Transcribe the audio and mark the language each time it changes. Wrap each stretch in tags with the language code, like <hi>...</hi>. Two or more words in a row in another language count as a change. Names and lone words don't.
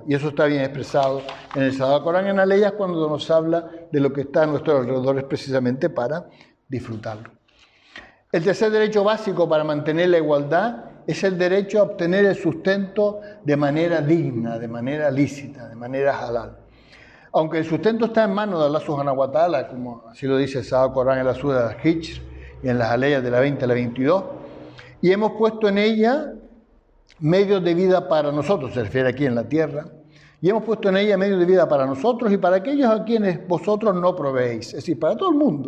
<es>Y eso está bien expresado en el Sagrado Corán, en Aleyas, cuando nos habla de lo que está a nuestro alrededor, es precisamente para disfrutarlo. El tercer derecho básico para mantener la igualdad es el derecho a obtener el sustento de manera digna, de manera lícita, de manera halal. Aunque el sustento está en manos de Allah</es> <ar>سبحانه وتعالى,</ar> <es>como así lo dice el Sagrado Corán en la sura de Al-Hijr y en las aleyas de la 20 a la 22, y hemos puesto en ella medios de vida para nosotros, se refiere aquí en la tierra, y hemos puesto en ella medios de vida para nosotros y para aquellos a quienes vosotros no proveéis, es decir, para todo el mundo.</es>